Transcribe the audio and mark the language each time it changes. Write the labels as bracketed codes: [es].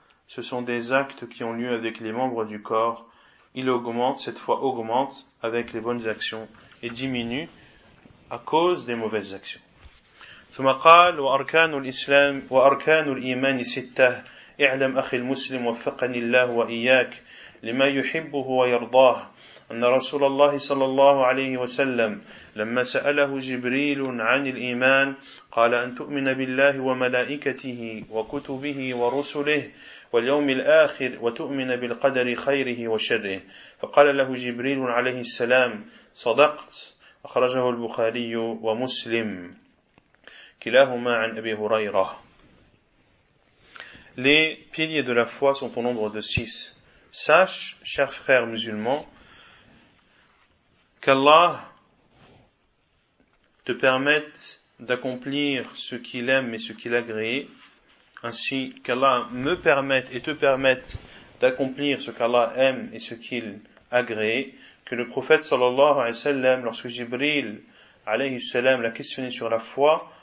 [fr] Ce sont des actes qui ont lieu avec les membres du corps. Il augmente, cette foi augmente avec les bonnes actions et diminue à cause des mauvaises actions. [ar] ثم قال: واركان الاسلام واركان الايمان سته اعلم اخي المسلم وفقني الله واياك لما يحبه ويرضاه ان رسول الله صلى الله عليه وسلم لما ساله جبريل عن الايمان قال ان تؤمن بالله وملائكته وكتبه ورسله واليوم الآخر وتؤمن بالقدر خيره وشره فقال له جبريل عليه السلام صدقت. أخرجه البخاري ومسلم كلاهما عن أبي هريرة. [fr] Les piliers de la foi sont au nombre de six. Sache, cher frère musulman, qu'Allah te permette d'accomplir ce qu'il aime et ce qu'il agrée, ainsi qu'Allah me permette et te permette d'accomplir ce qu'Allah aime et ce qu'il agrée, que le prophète sallallahu alayhi wa sallam, lorsque Jibril alayhi salam l'a questionné sur la foi,